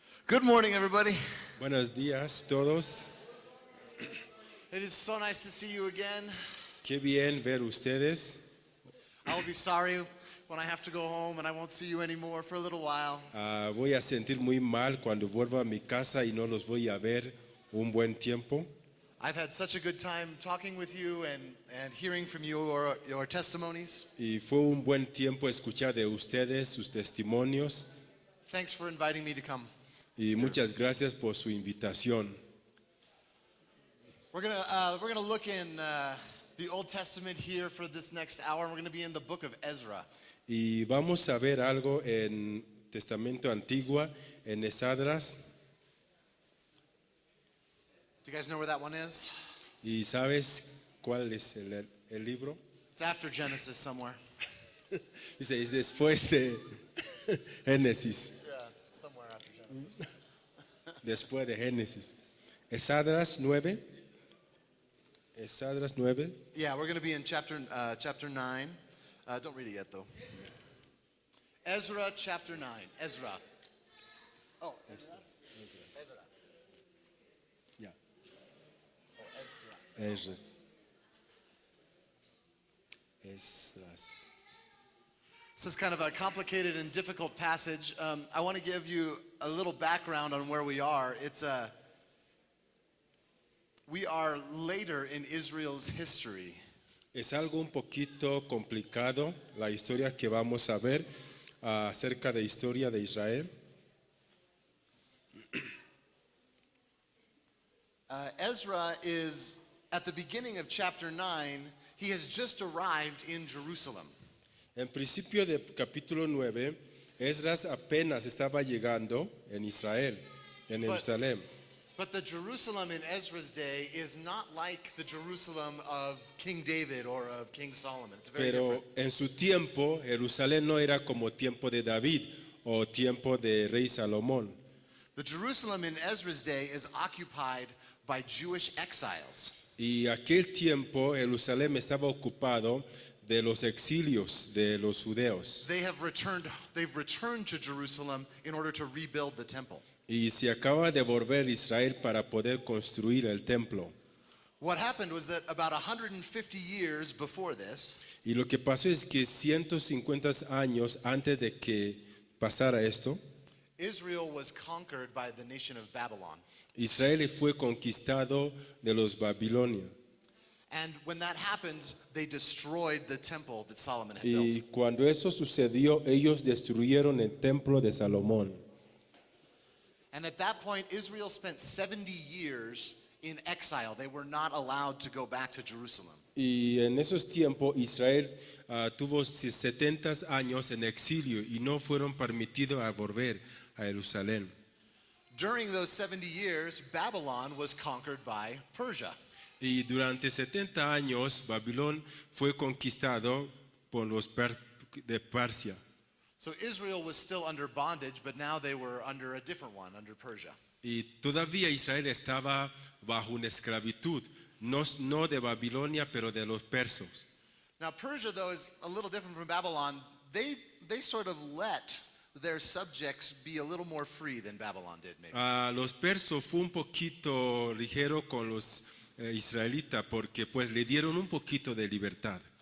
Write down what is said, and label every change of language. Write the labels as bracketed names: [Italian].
[English] Good morning, everybody. [Spanish] Buenos días todos. [English] It is so nice to see you again. [Spanish] Qué bien ver ustedes. [English] I will be sorry when I have to go home and I won't see you anymore for a little while. [Spanish] Voy a sentir muy mal cuando vuelva a mi casa y no los voy a ver un buen tiempo. [English] I've had such a good time talking with you and hearing from you your testimonies. [Spanish] Y fue un buen tiempo escuchar de ustedes sus testimonios. [English] Thanks for inviting me to come. [Spanish] Y muchas gracias por su invitación. [English] We're gonna look in the Old Testament here for this next hour. We're gonna be in the book of Ezra. [Spanish] Y vamos a ver algo en Testamento Antiguo, en Esdras. [English] Do you guys know where that one is? [Spanish] ¿Y sabes cuál es el libro? [English] It's after Genesis somewhere. [Spanish] Dice, es después de Génesis. [English] Yeah, somewhere after Genesis. [Spanish] Después de Génesis. Esdras 9. Esdras 9. [English] Yeah, we're gonna be in chapter 9. Don't read it yet, though. Ezra chapter 9. Ezra. Oh, Ezra. Yeah. Oh, Ezra. [Spanish] Esdras. Esdras. [English] This is kind of a complicated and difficult passage. I want to give you a little background on where we are. We are later in Israel's history. [Spanish] Es algo un poquito complicado la historia que vamos a ver acerca de historia de Israel. [English] Ezra is at the beginning of chapter 9. He has just arrived in Jerusalem. [Spanish] En principio del capítulo 9, Esdras apenas estaba llegando en Israel, en Jerusalén. [English] But the Jerusalem in Ezra's day is not like the Jerusalem of King David or of King Solomon. It's very [Spanish] Pero [English] different. [Spanish] en su tiempo, Jerusalén no era como tiempo de David o tiempo de rey Salomón. [English] The Jerusalem in Ezra's day is occupied by Jewish exiles. [Spanish] Y aquel tiempo Jerusalén estaba ocupado de los exilios de los judeos. [English] They've returned to Jerusalem in order to rebuild the temple. [Spanish] Y se acaba de volver Israel para poder construir el templo. [English] What happened was that about 150 years before this, [Spanish] Y lo que pasó es que 150 años antes de que pasara esto, [English] Israel was conquered by the nation of Babylon. [Spanish] Israel fue conquistado de los babilonios. [English] And when that happened, they destroyed the temple that Solomon had [Spanish] Y [English] built. [Spanish] cuando eso sucedió, ellos destruyeron el templo de Salomón. [English] And at that point, Israel spent 70 years in exile. They were not allowed to go back to Jerusalem. [Spanish] Y en esos tiempos Israel tuvo 70 años en exilio y no fueron permitidos a volver a Jerusalén. [English] During those 70 years, Babylon was conquered by Persia. [Spanish] Y durante 70 años Babilón fue conquistado por los de Persia. [English] So Israel was still under bondage, but now they were under a different one, under Persia. [Spanish] Y todavía Israel estaba bajo una esclavitud, no de Babilonia, pero de los persos. [English] Now Persia, though, is a little different from Babylon. They sort of let their subjects be a little more free than Babylon did, maybe. [Spanish] Los persos fue un poquito ligero con los israelitas porque pues le dieron un poquito de libertad.